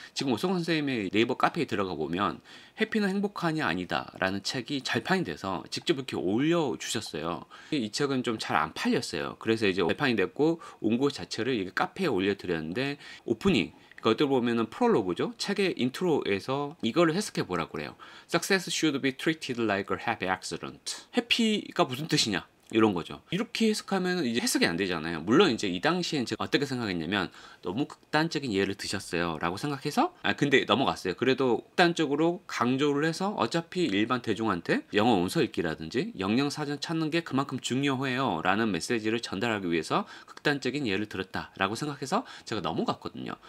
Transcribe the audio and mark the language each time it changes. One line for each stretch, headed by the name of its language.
Korean: 지금 오성원 선생님의 네이버 카페에 들어가 보면 해피는 행복하니 아니다 라는 책이 잘판이 돼서 직접 이렇게 올려주셨어요. 이 책은 좀 잘 안 팔렸어요. 그래서 이제 발판이 됐고 원고 자체를 이 카페에 올려드렸는데, 오프닝, 어떻게 보면은 프롤로그죠. 책의 인트로에서 이거를 해석해 보라고 그래요.
English: Success should be treated like a happy accident.
Korean: 해피가 무슨 뜻이냐? 이런 거죠. 이렇게 해석하면 이제 해석이 안 되잖아요. 물론 이제 이 당시엔 제가 어떻게 생각했냐면, 너무 극단적인 예를 드셨어요 라고 생각해서 근데 넘어갔어요. 그래도 극단적으로 강조를 해서 어차피 일반 대중한테 영어 원서 읽기라든지 영영사전 찾는 게 그만큼 중요해요 라는 메시지를 전달하기 위해서 극단적인 예를 들었다 라고 생각해서 제가 넘어갔거든요.